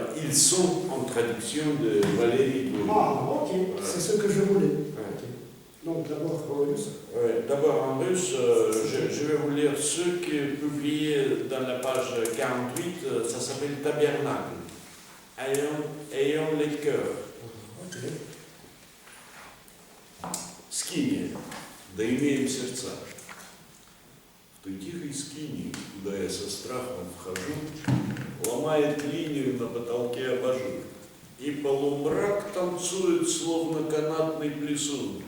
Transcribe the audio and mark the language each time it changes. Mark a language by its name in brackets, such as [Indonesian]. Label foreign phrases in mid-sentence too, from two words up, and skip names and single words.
[French] ils sont en traduction de Valérie Douai. Ah, ok, c'est ce que je voulais. Ouais. Donc d'abord en russe. Ouais, d'abord en russe, je vais vous lire ceux qui est publié dans la page 48, ça s'appelle Tabernacle. Ayant les cœurs. Ok. [Russian] Скиния, да имеем сердца. В той тихой скинии, куда я со страхом вхожу, ломает линию на потолке абажур. И полумрак танцует, словно канатный плесун.